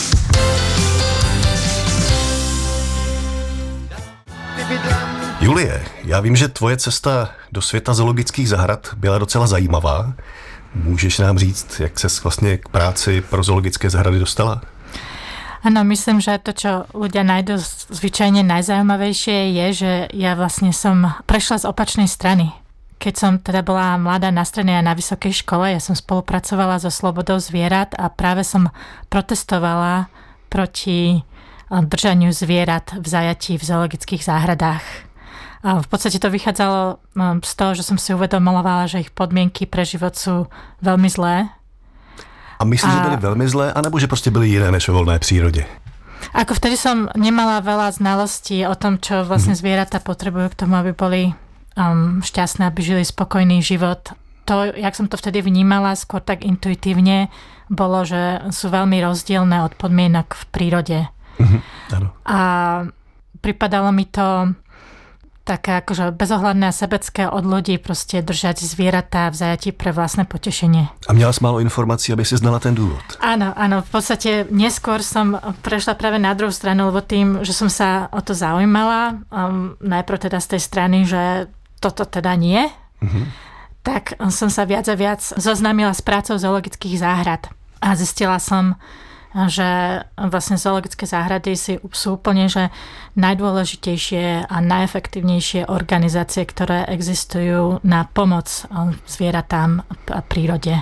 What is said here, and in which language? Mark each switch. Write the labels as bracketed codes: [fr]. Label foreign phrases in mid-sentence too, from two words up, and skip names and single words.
[cs] Julie, já vím, že tvoje cesta do světa zoologických zahrad byla docela zajímavá. Můžeš nám říct, jak ses vlastně k práci pro zoologické zahrady dostala? [sk] Áno, myslím, že to, čo ľudia nájdú zvyčajne najzaujímavejšie je, že ja vlastne som prešla z opačnej strany. Keď som teda bola mladá na strednej a na vysokej škole, ja som spolupracovala so slobodou zvierat a práve som protestovala proti držaniu zvierat v zajatí v zoologických záhradách. A v podstate to vychádzalo z toho, že som si uvedomovala, že ich podmienky pre život sú veľmi zlé. [cs] A myslíš, že byly velmi zlé, anebo že prostě byly jiné než ve volné přírodě? [sk] Ako vtedy som nemala veľa znalostí o tom, čo vlastne zvieratá potrebujú k tomu, aby boli šťastné, aby žili spokojný život. To, jak som to vtedy vnímala, skôr tak intuitívne, bolo, že sú veľmi rozdielne od podmienok v prírode. Áno. A pripadalo mi to také akože bezohľadné a sebecké od ľudí prostě držať zvieratá v zajatí pre vlastné potešenie. [cs] A měla jsi málo informací, aby si znala ten důvod? [sk] Áno, v podstate neskôr som prešla práve na druhú stranu, lebo tým, že som sa o to zaujímala, najprv teda z tej strany, že toto teda nie, tak som sa viac a viac zoznámila s prácou zoologických záhrad a zistila som, že vlastne zoologické záhrady sú úplne že najdôležitejšie a najefektívnejšie organizácie, ktoré existujú na pomoc zvieratám a prírode.